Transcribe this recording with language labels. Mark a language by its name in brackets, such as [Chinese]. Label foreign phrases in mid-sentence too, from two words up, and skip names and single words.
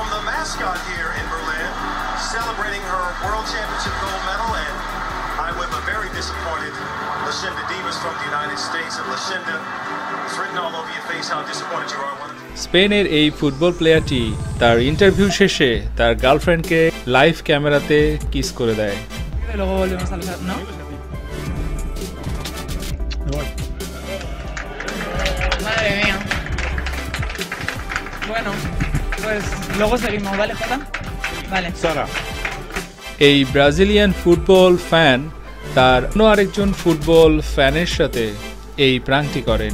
[Bangla] স্পেনের এই [English] football playerটি [Bangla] তার ইন্টারভিউ শেষে তার গার্লফ্রেন্ডকে [English] live cameraতে [Bangla] কিস করে দেয়। [Spanish] Madre mía. Bueno, pues luego seguimos, ¿vale, Jota? Vale. Sara. [Bangla] এই ব্রাজিলিয়ান [English] football fan [Bangla] তার অন্য আরেকজন [English] football fanের [Bangla] সাথে এই প্র্যাঙ্কটি করেন।